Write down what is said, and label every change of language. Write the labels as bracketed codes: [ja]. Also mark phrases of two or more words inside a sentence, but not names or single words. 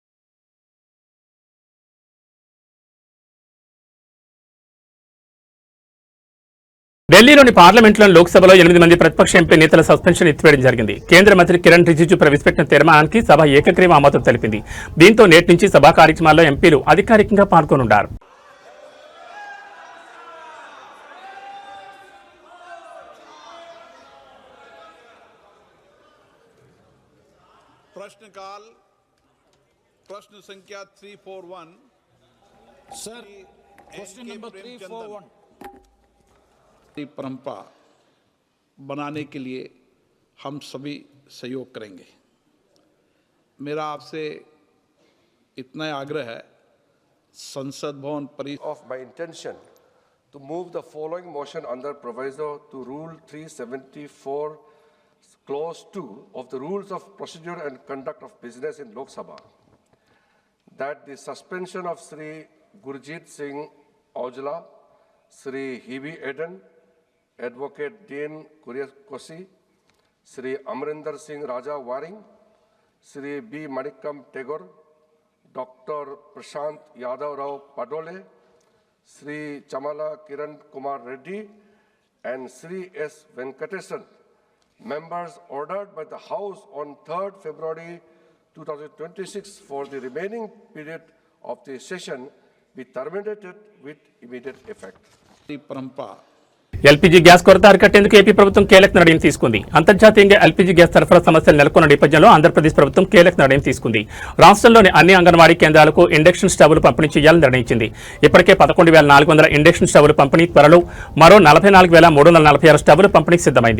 [te] ఢిల్లీలోని పార్లమెంట్లో లోక్సభలో 8 మంది ప్రతిపక్ష ఎంపీ నేతల సస్పెన్షన్ ఎత్తివేయడం జరిగింది. కేంద్ర మంత్రి కిరణ్ రిజిజు ప్రవేశపెట్టిన తీర్మానానికి సభ ఏకగ్రీవ ఆమోదం తెలిపింది. దీంతో నేటి నుంచి సభా కార్యక్రమాల్లో ఎంపీలు అధికారికంగా పాల్గొనున్నారు. [hi] प्रश्नकाल प्रश्न संख्या 341 [en] Sir question number 341 [hi] परंपरा बनाने के लिए हम सभी सहयोग करेंगे. मेरा आपसे इतना आग्रह है संसद भवन [en] of my intention to move the following motion under proviso to Rule 374 Clause 2 of the Rules of Procedure and Conduct of Business in Lok Sabha, that the suspension of Sri Gurjit Singh Aujla, Sri Hebe Eden, Advocate Dean Kosi, Sri Amrinder Singh Raja Waring, Sri B. Manikam Tagore, Dr. Prashant Yadav Rao Padole, Sri Chamala Kiran Kumar Reddy, and Sri S. Venkatesan, members ordered by the House on 3rd February 2026 for the remaining period of the session be terminated with immediate effect. LPG gas [te] కొరత అరికట్టేందుకు ఏపీ ప్రభుత్వం కీలక నిర్ణయం తీసుకుంది. అంతర్జాతీయంగా [en] LPG gas [te] సరఫరా సమస్యలు నెలకొన్న నేపథ్యంలో ఆంధ్రప్రదేశ్ ప్రభుత్వం కీలక నిర్ణయం తీసుకుంది. రాష్ట్రంలోని అన్ని అంగన్వాడీ కేంద్రాలకు [en] induction stoves [te] పంపిణీ చేయాలని నిర్ణయించింది. ఇప్పటికే 11,400 [en] induction stoves [te] పంపిణీ, త్వరలో మరో 44,346 స్టవ్లు పంపిణీకి సిద్ధమైంది.